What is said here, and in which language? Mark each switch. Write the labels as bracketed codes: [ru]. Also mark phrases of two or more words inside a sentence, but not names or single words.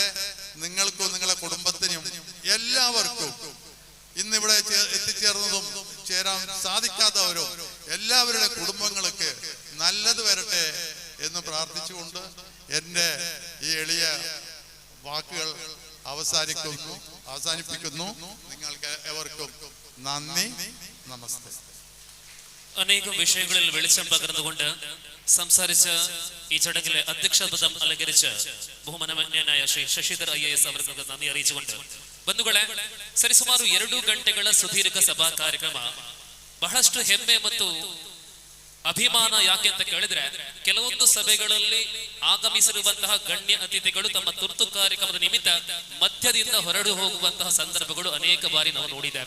[ml] നിങ്ങൾക്കും നിങ്ങളെ കുടുംബത്തിനും എല്ലാവർക്കും ഇന്നിവിടെ എത്തിച്ചേർന്നതും ചേരാൻ സാധിക്കാത്തവരും എല്ലാവരുടെ കുടുംബങ്ങൾക്ക് നല്ലത് വരട്ടെ എന്ന് പ്രാർത്ഥിച്ചുകൊണ്ട് എൻ്റെ ഈ എളിയ വാക്കുകൾ അവസാനിപ്പിക്കുന്നു. നിങ്ങൾക്ക് എവർക്കും നന്ദി, നമസ്തേ. അനേകം വിഷയങ്ങളിൽ വെളിച്ചം പകർന്നുകൊണ്ട് സംസാരിച്ച ഈ ചടങ്ങിലെ അധ്യക്ഷപദം അലങ്കരിച്ച് ಬಹುಮಾನ್ಯನಾയ ಶ್ರೀ ಶಶಿಧರ್ IAS ಅವರಿಗೆ ನന്ദി അറിയിച്ചുകൊണ്ട് [kn] ಬಂಧುಗಳೇ, ಸರಿಸುಮಾರು 2 ಗಂಟೆಗಳ ಸುದೀರ್ಘ ಸಭಾ ಕಾರ್ಯಕ್ರಮ ಬಹಳಷ್ಟು ಹೆಮ್ಮೆ ಮತ್ತು ಅಭಿಮಾನ. ಯಾಕೆ ಅಂತ ಕೇಳಿದ್ರೆ, ಕೆಲವೊಂದು ಸಭೆಗಳಲ್ಲಿ ಆಗಮಿಸಿರುವಂತಹ ಗಣ್ಯ ಅತಿಥಿಗಳು ತಮ್ಮ ತುರ್ತು ಕಾರ್ಯಕ್ರಮದ ನಿಮಿತ್ತ ಮಧ್ಯದಿಂದ ಹೊರಡು ಹೋಗುವಂತಹ ಸಂದರ್ಭಗಳು ಅನೇಕ ಬಾರಿ ನಾವು ನೋಡಿದ್ದೇವೆ.